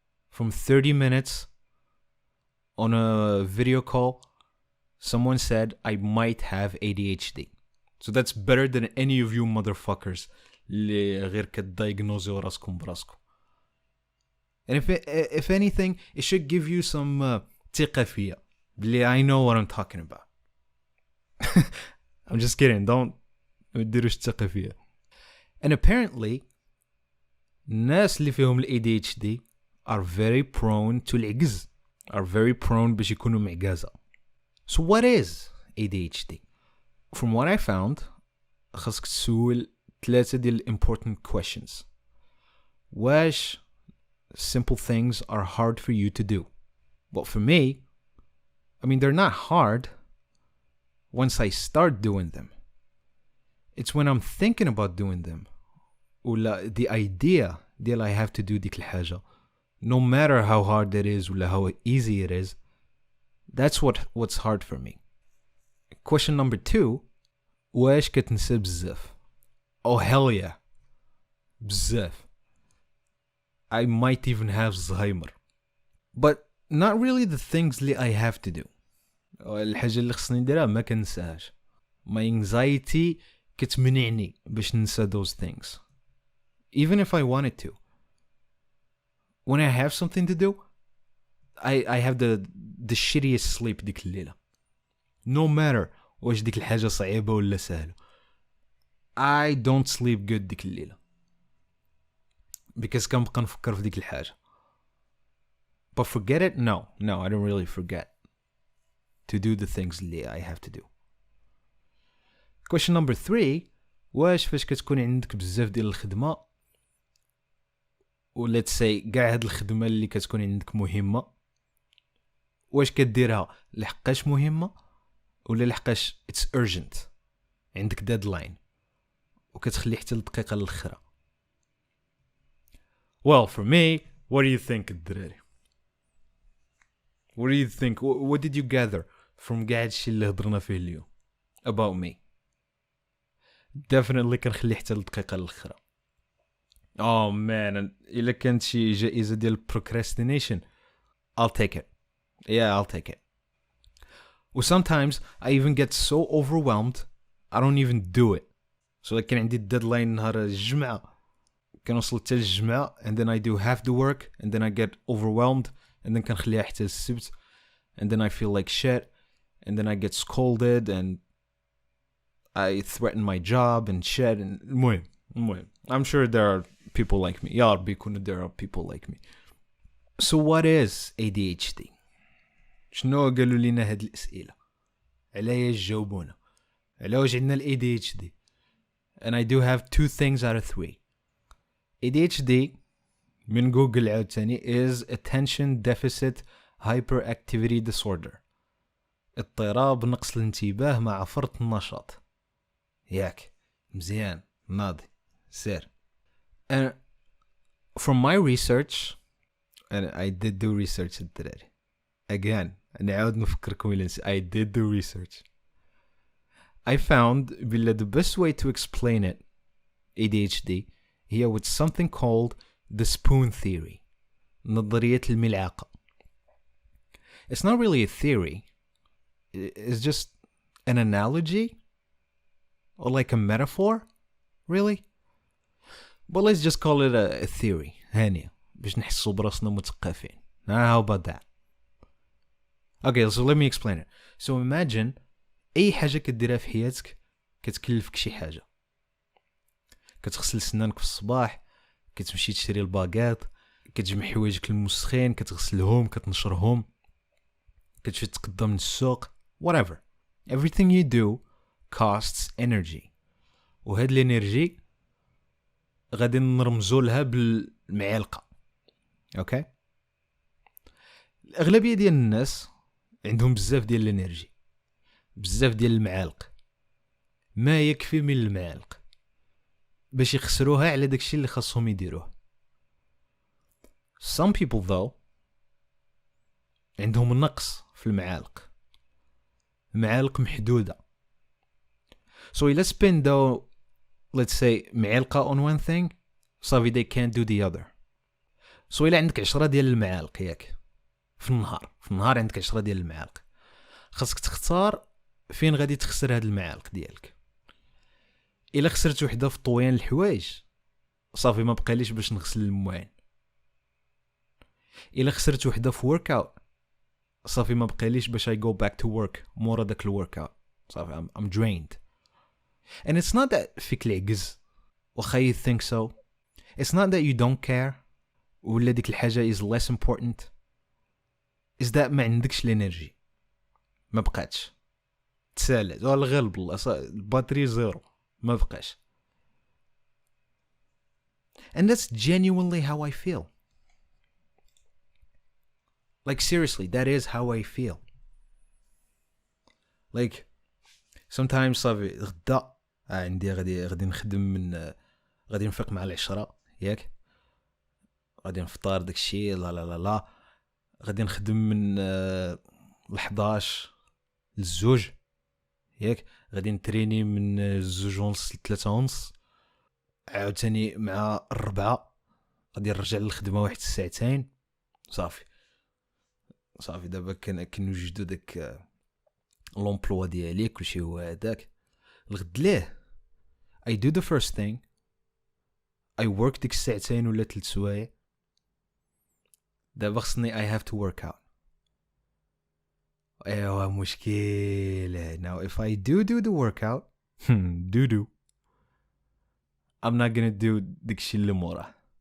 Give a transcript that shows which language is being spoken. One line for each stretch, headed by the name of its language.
English: From 30 minutes on a video call, someone said I might have ADHD. So that's better than any of you motherfuckers
Arabic: اللي غير كتدايغنوزيو راسكم براسكم.
English: And if anything, it should give you some
Arabic: ثقة فيا بلي
English: I know what I'm talking about. I'm just kidding. Don't
Arabic: ديروش ثقة فيا.
English: And apparently,
Arabic: الناس اللي فيهم ال
English: ADHD are very prone to العجز, are very prone
Arabic: باش يكونوا معجزة.
English: So what is ADHD? From what I found,
Arabic: خاصك تسول 3 ديال
English: important questions.
Arabic: واش
English: simple things are hard for you to do? Well, for me, I mean, they're not hard once I start doing them. It's when I'm thinking about doing them, ولا the idea ديال I have to do
Arabic: ديك الحاجة,
English: no matter how hard it is ولا how easy it is, that's what's hard for me. Question number 2,
Arabic: واش كتنسى بزاف?
English: Oh hell yeah,
Arabic: بزاف.
English: I might even have Alzheimer, but not really the things اللي I have to do.
Arabic: الحاجة اللي خصني نديرها ما كنساهاش.
English: My anxiety
Arabic: كتمنعني باش ننسى
English: those things, even if I wanted to. When I have something to do, I have the shittiest sleep
Arabic: ديك الليلة,
English: no matter
Arabic: واش ديك الحاجة صعيبة ولا سهلة.
English: I don't sleep good
Arabic: ديك الليلة
English: because
Arabic: كنبقى نفكر في ديك الحاجة.
English: But forget it? No, I don't really forget to do the things
Arabic: اللي
English: I have to do.
Arabic: Question number 3, واش فاش كتكون عندك بزاف ديال الخدمة و
English: let's say
Arabic: كاع هاد الخدمة اللي كتكون عندك مهمة, واش كديرها لحقاش مهمة ولا لحقاش
English: it's urgent,
Arabic: عندك deadline وكتخلي حتى الدقيقة للأخرى؟
English: Well, for me, what do you think,
Arabic: الدراري?
English: What do you think? What did you gather from
Arabic: كاع هادشي اللي هضرنا فيه اليوم
English: about me? definitely
Arabic: كنخلي حتى الدقيقة الأخرى.
English: Oh man,
Arabic: إلا كانت شي جائزة ديال
English: procrastination, I'll take it. Yeah, I'll take it. Or sometimes I even get so overwhelmed I don't even do it. So
Arabic: كان عندي
English: deadline
Arabic: نهار الجمعة, كنوصل حتى الجمعة
English: and then I do half the work and then I get overwhelmed and then
Arabic: كنخليها حتى السبت
English: and then I feel like shit and then I get scolded and I threaten my job and shit and
Arabic: المهم
English: I'm sure there are people like me.
Arabic: يا ربي يكون
English: there are people like me. So what is ADHD?
Arabic: شنو قالوا لنا هاد الأسئلة؟ علاه جاوبونا؟ علاه واش عندنا ال ADHD؟
English: And I do have 2 things out of 3. ADHD
Arabic: من جوجل عاوتاني
English: is attention deficit hyperactivity disorder.
Arabic: اضطراب نقص الانتباه مع فرط النشاط. ياك مزيان ناضي سير.
English: And from my research, and I did do research الدراري.
Arabic: Again, نعاود نفكركم إلا نسيت.
English: I did do research. I found that the best way to explain it, ADHD, هي with something called the spoon theory.
Arabic: نظرية الملعقة.
English: It's not really a theory. It's just an analogy or like a metaphor, really. But let's just call it a theory.
Arabic: هانية باش نحسوا براسنا مثقفين.
English: How about that? Okay, so let me explain it. So imagine
Arabic: أي حاجة كديرها في حياتك كتكلفك شي حاجة. كتغسل سنانك في الصباح، كتمشي تشري الباغات، كتجمع حوايجك المسخين، كتغسلهم، كتنشرهم، كتمشي تقدم من السوق، whatever.
English: Everything you do costs energy.
Arabic: وهاد الانرجي غادي نرمزو لها بالمعلقة. اوكي؟ الأغلبية ديال الناس عندهم بزاف ديال الانرجي، بزاف ديال المعالق، ما يكفي من المعالق باش يخسروها على داكشي اللي خاصهم يديروه.
English: Some people though
Arabic: عندهم نقص في المعالق، معالق محدودة.
English: So let's spend though, let's say معلقة on one thing,
Arabic: صافي
English: they can't do the other.
Arabic: So إلا عندك 10 ديال المعالق ياك في النهار عندك 10 ديال المعالق، خاصك تختار فين غادي تخسر هاد المعالق ديالك. إلا خسرت وحدة في طويان الحوايج صافي ما بقاليش باش نغسل المواعين. إلا خسرت وحدة في workout صافي ما بقاليش باش
English: I go back to work
Arabic: مورا داك الworkout.
English: صافي I'm drained. And it's not that
Arabic: فيك العجز وخا
English: you think so. It's not that you don't care
Arabic: ولا ديك الحاجة
English: is less important. Is that
Arabic: ما عندكش الانرجي، ما بقاتش، تسالت ولا غير بالله الباتري زيرو ما بقاش.
English: And that's genuinely how I feel. Like seriously, that is how I feel. Like sometimes
Arabic: صافي غدا عندي غادي نخدم من غادي نفيق مع 10 ياك، غادي نفطر داكشي لا غادي نخدم من 11 للزوج ياك، غادي نتريني من 2:30 ل3:30، عاوتاني مع 4 غادي نرجع للخدمه واحد الساعتين. صافي دابا كنوجدو داك لومبلوا ديالي كلشي هو هذاك. الغد ليه
English: I do the first thing, I work
Arabic: ديك الساعتين ولا 3 سوايع، دابا خصني
English: I have to work out.
Arabic: ايوا مشكل.
English: Now if I do the workout I'm not gonna do
Arabic: داكشي اللي موراه.